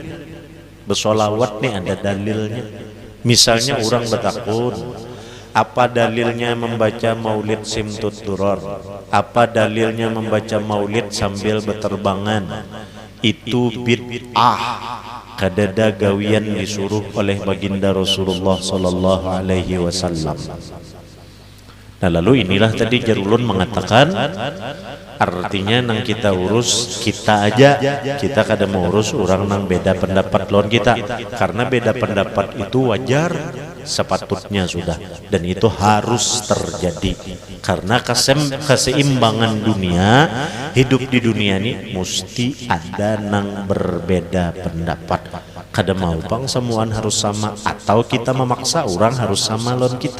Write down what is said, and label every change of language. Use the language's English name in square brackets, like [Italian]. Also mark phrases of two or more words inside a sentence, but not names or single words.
[Indonesian] Bersolawat nih ada dalilnya. Misalnya orang bertakun, apa dalilnya membaca Maulid Simtud Duror? Apa dalilnya membaca Maulid sambil berterbangan? [Banjar] Itu bid'ah. Kadada gawian disuruh oleh baginda Rasulullah [Arabic] صلى الله عليه وسلم. [Banjar] Nah, lalu inilah tadi Jarulun mengatakan artinya nang kita urus kita aja, kita kada mau urus orang nang beda pendapat lawan kita, karena beda pendapat itu wajar sepatutnya sudah, dan itu harus terjadi karena keseimbangan dunia, hidup di dunia ini mesti ada nang berbeda pendapat. Kada mau bang semuaan harus sama, atau kita memaksa orang harus sama lawan kita.